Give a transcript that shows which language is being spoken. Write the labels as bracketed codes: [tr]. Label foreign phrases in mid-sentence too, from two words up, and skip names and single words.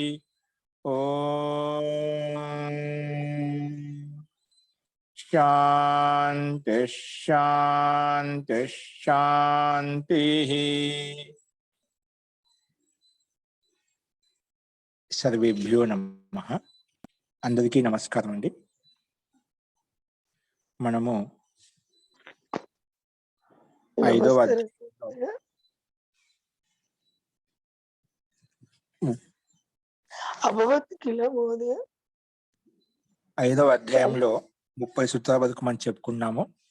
[sa] ओम शांति शांति शांति। सर्वेभ्यो नमः। [te] అందరికీ నమస్కారం అండి। మనము ఐదవ అధ్యాయంలో 30 సూత్రాల వరకు మనం చెప్పుకున్నాము.